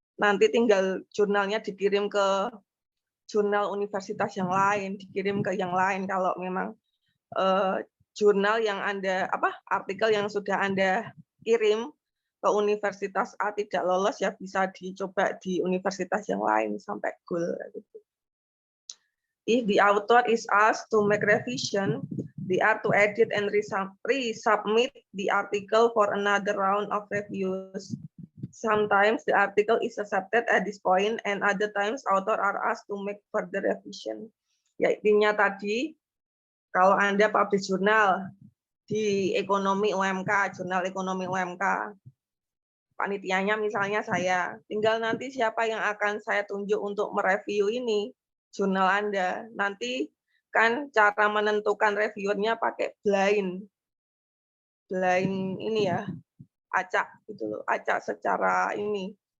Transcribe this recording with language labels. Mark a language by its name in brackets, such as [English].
[Indonesian] Nanti tinggal jurnalnya dikirim ke jurnal universitas yang lain, dikirim ke yang lain kalau memang jurnal yang Anda artikel yang sudah Anda kirim ke universitas A tidak lolos ya bisa dicoba di universitas yang lain sampai goal gitu. [English] If the author is asked to make revision, they are to edit and resubmit the article for another round of reviews. Sometimes the article is accepted at this point and other times author are asked to make further revision. [Indonesian] Ya intinya tadi kalau Anda publish jurnal di ekonomi UMK, jurnal ekonomi UMK, panitianya misalnya saya, tinggal nanti siapa yang akan saya tunjuk untuk mereview ini jurnal Anda. Nanti kan cara menentukan reviewernya pakai blind ini ya, acak gitu loh, acak secara ini.